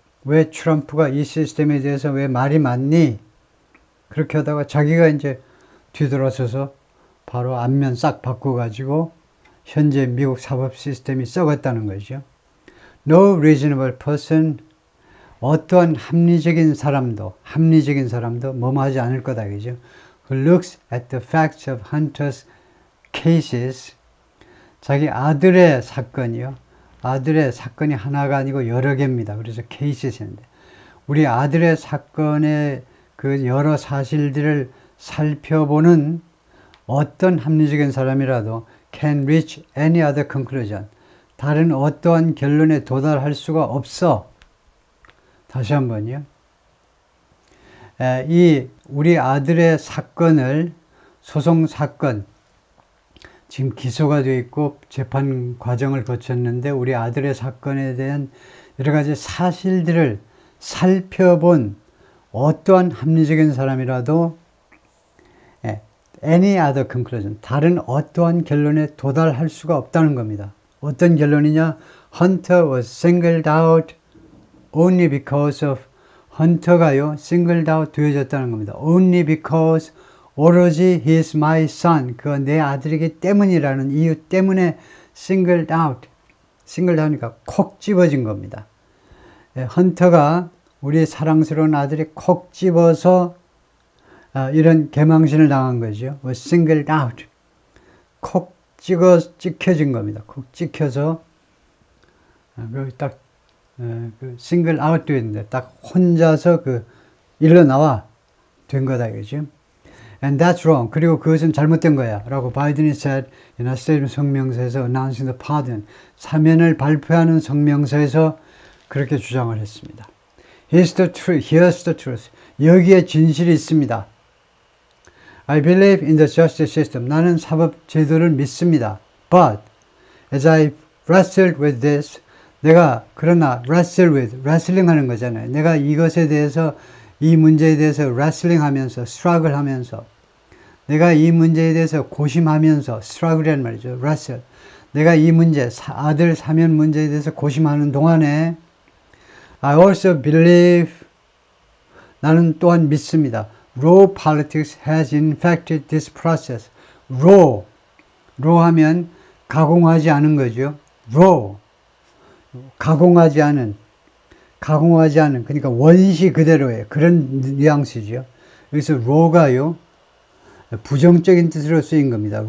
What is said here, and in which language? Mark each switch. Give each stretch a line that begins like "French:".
Korean: 왜 트럼프가 이 시스템에 대해서 왜 말이 많니? 그렇게 하다가 자기가 이제 뒤돌아서서 바로 안면 싹 바꿔가지고 현재 미국 사법 시스템이 썩었다는 거죠.
English: No reasonable person,
Korean: 어떠한 합리적인 사람도 뭐뭐 하지 않을 거다, 그죠?
English: Who looks at the facts of Hunter's cases,
Korean: 자기 아들의 사건이요. 아들의 사건이 하나가 아니고 여러 개입니다. 그래서 cases인데, 우리 아들의 사건의 그 여러 사실들을 살펴보는 어떤 합리적인 사람이라도
English: can reach any other conclusion.
Korean: 다른 어떠한 결론에 도달할 수가 없어. 다시 한번요. 이 우리 아들의 사건을, 소송 사건, 지금 기소가 되어 있고 재판 과정을 거쳤는데 우리 아들의 사건에 대한 여러 가지 사실들을 살펴본 어떠한 합리적인 사람이라도
English: any other conclusion.
Korean: 다른 어떠한 결론에 도달할 수가 없다는 겁니다. 어떤 결론이냐?
English: Hunter was singled out only because of
Korean: 헌터가요,
English: singled out
Korean: 되어졌다는 겁니다.
English: Only because 오로지 he is my son.
Korean: 그가 내 아들이기 때문이라는 이유 때문에 singled out. singled out이니까 콕 집어진 겁니다. 헌터가 우리 사랑스러운 아들이 콕 집어서 이런 개망신을 당한 거죠.
English: was singled out.
Korean: 콕 찍혀진 겁니다. 콕 찍혀서 딱 싱글 아웃 되어 있는데 딱 혼자서 일어나와 된 거다 이거죠.
English: And that's wrong.
Korean: 그리고 그것은 잘못된 거야 라고 바이든이
English: said in a statement
Korean: 성명서에서
English: announcing the pardon.
Korean: 사면을 발표하는 성명서에서 그렇게 주장을 했습니다.
English: Here's the truth.
Korean: 여기에 진실이 있습니다.
English: I believe in the justice system.
Korean: 나는 사법 제도를 믿습니다.
English: But as I wrestled with this,
Korean: 그러나
English: wrestling
Korean: 하는 거잖아요. 내가 이것에 대해서, 이 문제에 대해서 wrestling 하면서, struggle 하면서, 내가 이 문제에 대해서 고심하면서, struggle이라는 말이죠.
English: wrestle.
Korean: 내가 이 문제, 아들 사면 문제에 대해서 고심하는 동안에,
English: I also believe,
Korean: 나는 또한 믿습니다.
English: Raw politics has infected this process.
Korean: raw 하면 가공하지 않은 거죠.
English: raw.
Korean: 가공하지 않은, 그러니까 원시 그대로의 그런 뉘앙스죠. 여기서 raw가요, 부정적인 뜻으로 쓰인 겁니다.